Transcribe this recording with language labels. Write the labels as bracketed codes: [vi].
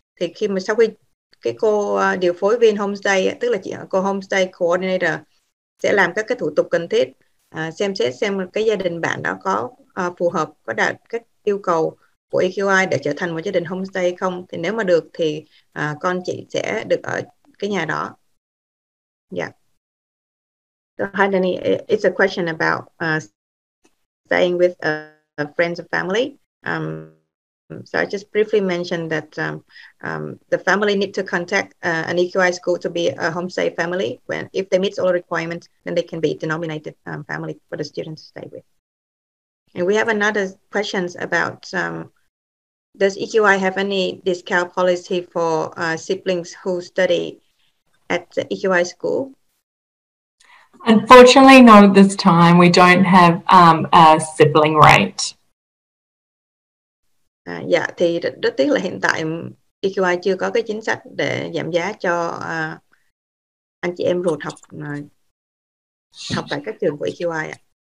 [vi] Thì sau khi cái cô điều phối viên homestay, tức là cô homestay coordinator sẽ làm các cái thủ tục cần thiết, xem xét xem cái gia đình bạn đó có phù hợp, có đạt các yêu cầu của EQI để trở thành một gia đình homestay không. Thì nếu mà được thì con chị sẽ được ở cái nhà đó. [en] So hi Danny, it's a question about staying with friends and family. So I just briefly mentioned that the family need to contact an EQI school to be a homestay family. If they meet all the requirements, then they can be denominated family for the students to stay with. And we have another questions about does EQI have any discount policy for siblings who study at the EQI school? Unfortunately, not at this time. We don't have a sibling rate. [vi] Thì rất tiếc là hiện tại EQI chưa có cái chính sách để giảm giá cho anh chị em ruột học tại các trường của EQI ạ.